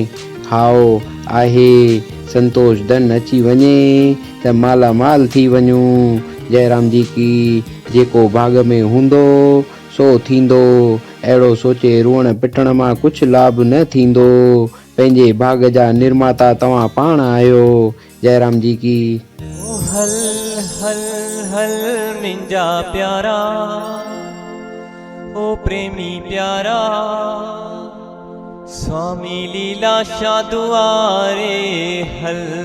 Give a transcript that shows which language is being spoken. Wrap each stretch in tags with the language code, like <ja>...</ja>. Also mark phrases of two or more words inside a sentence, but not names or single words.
<sd>हाओ आहे, संतोष धन अची वञे त माला माल थी वञूं।</sd> <hi>जयराम जी की</hi> <sd>जेको भाग में हूंदो सो थींदो, अहिड़ो सोचे रोअण पिटण मां कुझु लाभ न थींदो। पंहिंजे भाग जा निर्माता तव्हां पाण आहियो।</sd> <hi>जयराम जी की</hi> <sd>हल हल हल मिंजा प्यारा, ओ प्रेमी प्यारा, स्वामी लीला शाह दुआरे हल।</sd>